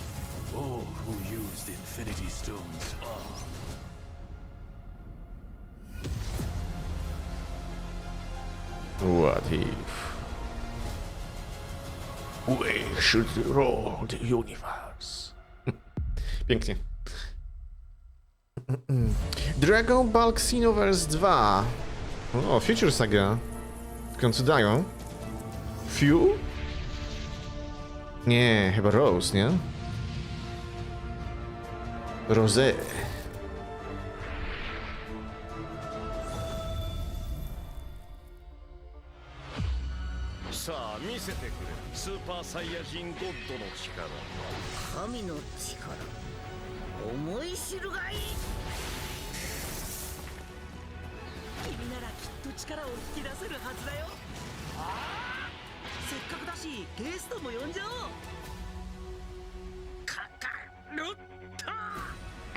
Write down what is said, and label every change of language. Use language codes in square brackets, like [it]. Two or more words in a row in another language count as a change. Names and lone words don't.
[en] All who use the Infinity Stones are. What if? We should rule the universe. [pl] Pięknie. Dragon Ball Xenoverse 2. O, Future Saga. W końcu dają. Few? Nie, chyba Rose, nie? Rosé. [ja] さあ見せてくれスーパーサイヤ人ゴッドの力神の力思い知るがいい君ならきっと力を引き出せるはずだよせっかくだしゲストも呼んじゃおうカカロッタ